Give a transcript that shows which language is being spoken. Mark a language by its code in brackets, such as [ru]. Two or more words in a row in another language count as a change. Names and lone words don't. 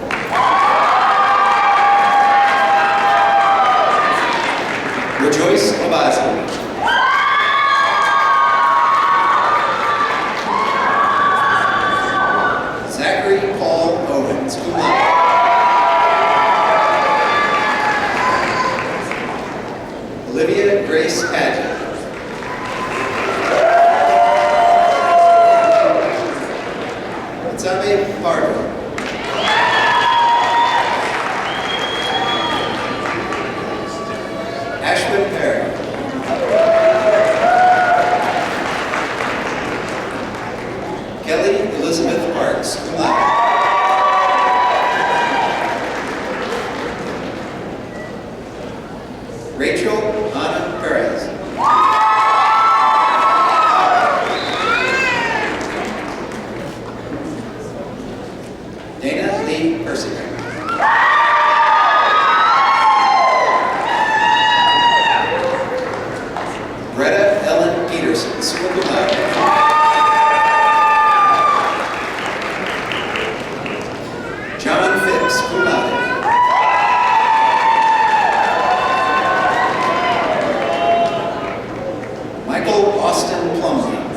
[en] Rejoice Abazi. Zachary Paul Owens, [la] cum laude. [en] Olivia Grace Padgett. Atame Pardo. Ashwin Perry. Kelly Elizabeth Parks, [la] cum laude. [en] Rachel Ana Perez. Dana Lee Persinger. Greta Ellen Peterson, [la] summa cum laude. [en] John Phipps, [la] cum laude. [en] Michael Austin Plumley.